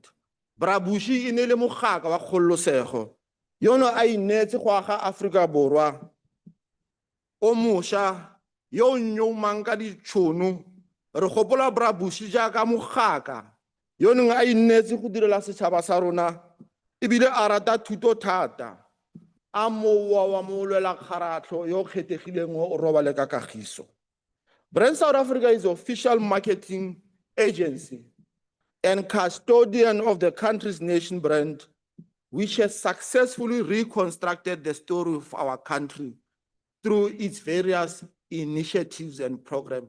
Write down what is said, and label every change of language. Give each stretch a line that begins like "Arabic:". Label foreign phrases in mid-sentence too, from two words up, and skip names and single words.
Tswana: Bra Bushi e ne le mogaka wa kgololosego yono a inetse go aga Afrika Borwa o mošwa yo o nyoumang ka ditšhono. Re gopola Bra Bushi jaaka mogaka yo neng a inetse go direla setšhaba sa rona ebile a rata thuto thata, a mowa wa molwela kgaratlho yo kgethegileng o robale ka kagiso.
English: Brand South Africa is the official marketing agency and custodian of the country's nation brand, which has successfully reconstructed the story of our country through its various initiatives and programs.